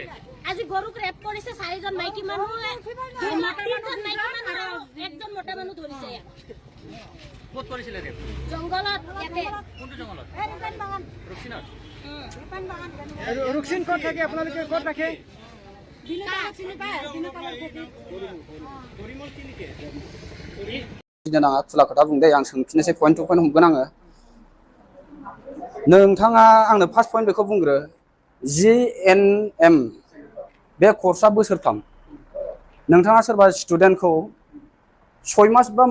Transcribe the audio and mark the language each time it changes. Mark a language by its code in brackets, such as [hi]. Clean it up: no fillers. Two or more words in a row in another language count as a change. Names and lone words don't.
[as] আজি গৰুক ৰেপ কৰিছে 4জন মাইকী মানুহ একজন মতা মানুহ ধৰিছে ক'ত কৰিছিলে ৰে জংগলত ইয়াতে কোনটো জংগলত ৰুকছিনত ৰুকছিন ক'ত থাকে আপোনালোকে ক'ত ৰাখে [brx] नाङा खुला खोथा बुंदे आं सोंफिननोसै [en] point to point [brx] हमगोन आङो नोंथाङा आंनो [en] first point [brx] बेखौ बुंग्रो GNM बे कर्सआ बोसोरथाम नोंथाङा सोरबा स्टुडेन्टखौ 6 मास बा